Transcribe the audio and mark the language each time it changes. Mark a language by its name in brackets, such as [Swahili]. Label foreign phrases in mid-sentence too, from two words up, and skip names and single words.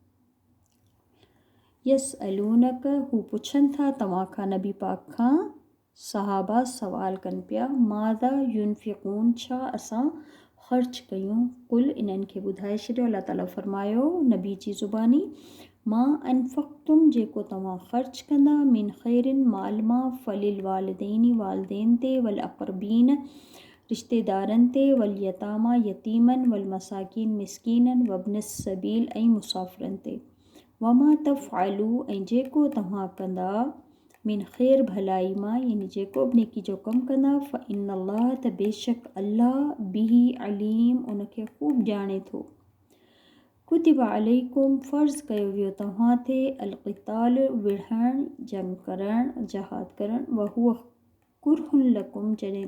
[Sindhi] यसअलूनक, हू पुछनि था तव्हां खां, नबी पाक खां, सहाबा सवाल कनि पिया, [Arabic] ماذا ينفقون, [Sindhi] छा असां ख़र्च कयूं, कुल इन्हनि खे ॿुधाए छॾियो। अल्लाह ताला फरमायो नबी जी ज़ुबानी, [Arabic] ما أنفقتم, [Sindhi] जेको तव्हां ख़र्च कंदा, [Arabic] من خير [Sindhi] माल मां, [Arabic] فللوالدين [Sindhi] वालिदैन ते, [Arabic] والأقربين [Sindhi] रिश्तेदारनि ते, [Arabic] واليتامى [Sindhi] यतीमन, [Arabic] والمساكين [Sindhi] मिस्कीनन, [Arabic] وابن السبيل [Sindhi] ऐं मुसाफ़िरनि ते, [Arabic] وما تفعلوا [Sindhi] ऐं जेको तव्हां कंदा, [Arabic] من خير [Sindhi] भलाई मां, यानी जेको बि नेकी जो कमु कंदा, फ़इन्नल्लाह, त बेशक अल्लाह, [Arabic] به عليم, [Sindhi] उनखे ख़ूब ॼाणे थो। [Arabic] كتب عليكم, [Sindhi] फ़र्ज़ कयो वियो तव्हां ते, अलक़िताल, विढ़णु, जंग करणु, जहाद करणु, [Arabic] وهو كره لكم, [Sindhi] जॾहिं